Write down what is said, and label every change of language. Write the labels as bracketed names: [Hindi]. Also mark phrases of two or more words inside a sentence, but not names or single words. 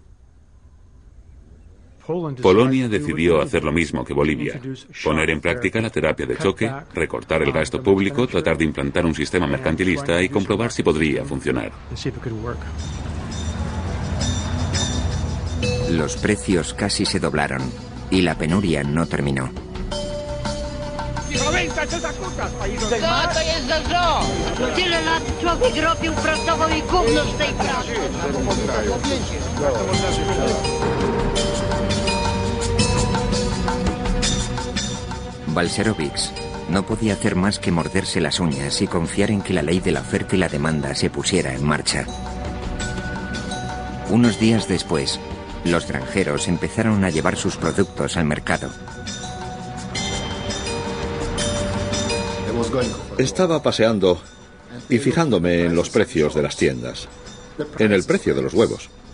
[Spanish] Polonia decidió hacer lo mismo que Bolivia, poner en práctica la terapia de choque, recortar el gasto público, tratar de implantar un sistema mercantilista y comprobar si podría funcionar. Los precios casi se doblaron y la penuria no terminó. [Polish] To jest za zło! Tyle lat człowiek robił, pracował i gówno z tej pracy. [Spanish] Balcerowicz no podía hacer más que morderse las uñas y confiar en que la ley de la oferta y la demanda se pusiera en marcha. Unos días después, los granjeros empezaron a llevar sus productos al mercado. Estaba paseando y fijándome en los precios de las tiendas, en el precio de los huevos.